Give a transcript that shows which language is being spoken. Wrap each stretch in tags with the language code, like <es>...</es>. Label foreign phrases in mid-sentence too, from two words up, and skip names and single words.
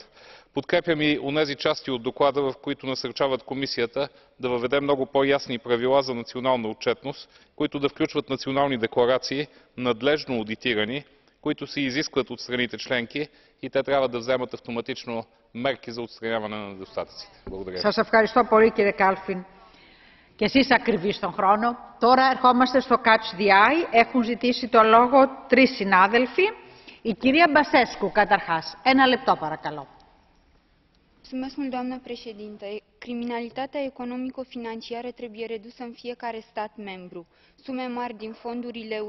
<bg>Подкрепям и онези части от доклада, в които насърчават комисията да въведе много по-ясни правила за национална отчетност, които да включват национални декларации, надлежно одитирани, които се изискват от страните членки и те трябва да вземат автоматично мерки за отстраняване на недостатъците. Благодаря.</bg> <el>Σας ευχαριστώ πολύ κύριε Κάλφιν. Και εσείς ακριβείς στον χρόνο. Τώρα ερχόμαστε στο</el> <en>Catch the Eye.</en> <el>Έχουν ζητήσει το λόγο 3 συνάδελφοι. Η κυρία Μπασέσκου καταρχάς. 1 λεπτό παρακαλώ.</el> <ro>Mulțumesc, doamnă președintă. Criminalitatea economico-financiară trebuie redusă în fiecare stat membru. Sume mari din fondurile UE</ro>